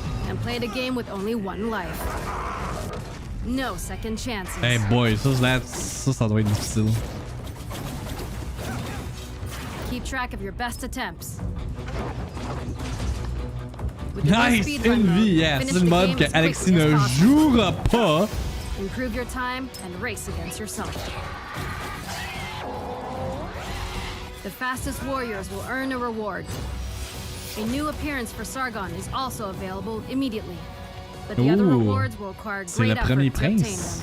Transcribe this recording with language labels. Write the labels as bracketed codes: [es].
[en] And play the game with only one life. No second chances. [fr] Hey boy, ça doit être difficile. [en] Keep track of your best attempts. [fr] Nice! Une vie, yeah! C'est une mode que Alexis ne jouera pas. [en] Improve your time and race against yourself. The fastest warriors will earn a reward. A new appearance for Sargon is also available immediately, but the other rewards will require great effort to obtain them.